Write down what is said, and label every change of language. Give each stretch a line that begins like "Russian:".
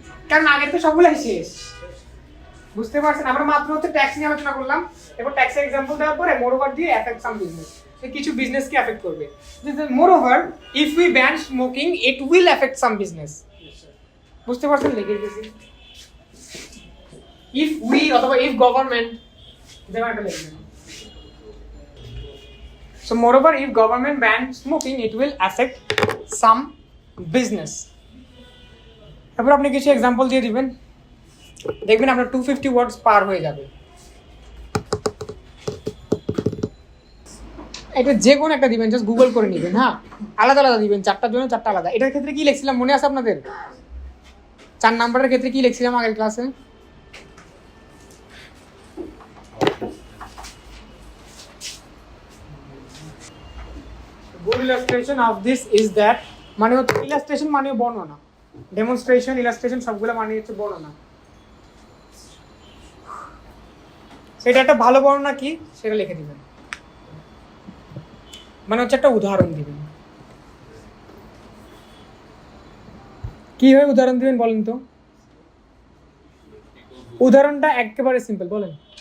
Bangla: কারণ আগের তো সবগুলাই শেষ, বুঝতে পারছেন? আমরা মাত্র হচ্ছে ট্যাক্স নিয়ে আলোচনা করলাম, এবার ট্যাক্সের এক্সাম্পল দেওয়ার পরে মোরওভার দিয়ে
English: effect some business,
Bangla: কিছু বিজনেসকে এফেক্ট করবে।
English: moreover if we ban smoking it will effect some business,
Bangla: বুঝতে পারছেন? লিখে দিয়েছি if we অথবা if government দেওয়া একটা লিখবেন।
English: So moreover if government bans smoking it will affect some business।
Bangla: এবার আপনি কিছু এক্সাম্পল দিয়ে দিবেন, দেখবেন আপনার 250 ওয়ার্ডস পার হয়ে যাবে। এটা যে কোনো একটা দিবেন, জাস্ট গুগল করে নেবেন। হ্যাঁ আলাদা আলাদা দিবেন, চারটার জন্য চারটা আলাদা। এটার ক্ষেত্রে কি লিখছিলাম মনে আছে আপনাদের? 4 নাম্বারের ক্ষেত্রে কি লিখছিলাম আগের ক্লাসে?
English: Good illustration of this is that
Bangla: মানে হচ্ছে
English: illustration
Bangla: মানে বর্ণনা,
English: demonstration illustration
Bangla: সবগুলো মানে হচ্ছে বর্ণনা। সেটা একটা ভালো বর্ণনা কি সেটা লিখে দিবেন, মানে হচ্ছে একটা উদাহরণ দিবেন। কি হয় উদাহরণ দিবেন বলেন তো? উদাহরণটা একেবারে সিম্পল, বলেন।